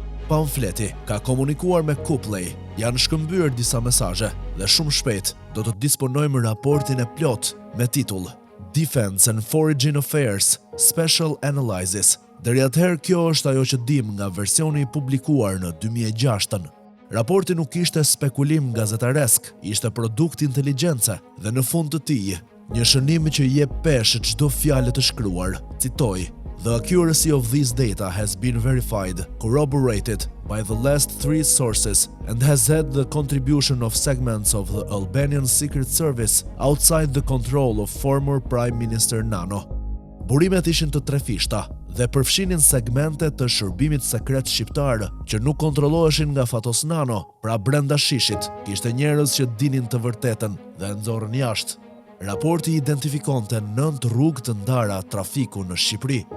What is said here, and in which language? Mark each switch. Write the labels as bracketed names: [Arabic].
[Albanian] Pamfleti ka komunikuar me Copley, janë shkëmbyer disa mesazhe dhe shumë shpejt do të disponojmë raportin e plot me titull Defense and Foreign Affairs Special Analysis. Deri atëherë kjo është ajo që dim nga versioni i publikuar në 2006. Raporti nuk ishte spekulim gazetaresk, ishte produkt inteligjence dhe në fund të tij, një shënim që jep peshë çdo fjalë të shkruar. [English] Citoj: The accuracy of this data has been verified, corroborated by the last 3 sources and has had the contribution of segments of the Albanian Secret Service outside the control of former Prime Minister Nano. [Albanian] Burimet ishin të trefishta dhe përfshinin segmente të shërbimit sekret shqiptar që nuk kontrolloheshin nga Fatos Nano, pra brenda shishit kishte njerëz që dinin të vërtetën dhe nxorën jashtë. Raporti identifikonte 9 rrugë të ndara trafiku në Shqipëri.